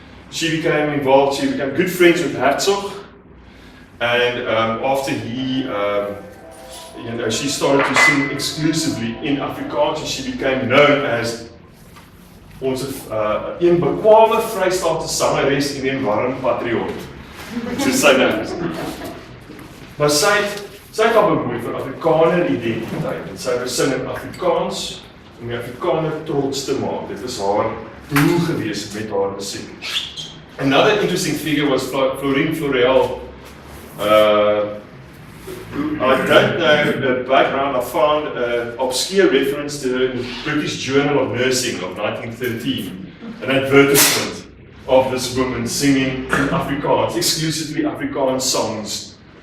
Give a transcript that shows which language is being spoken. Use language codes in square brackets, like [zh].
[en] She became involved, she became good friends with Herzog, and after he she started to sing exclusively in Afrikaans, and she became known as [af] ons een bekwame Vrystaatse sangeres en een warm patriot. Soos sy nou is. Maar sy het al bemoei vir Afrikaner identiteit en sy besing in Afrikaans om die Afrikaner trots te maak. Dit is haar doel gewees met haar musiek. [en] Another interesting figure was Florine Florel. I don't know the background. I found an obscure reference to her in the British Journal of Nursing of 1913, an advertisement of this woman singing in Afrikaans, exclusively Afrikaans songs.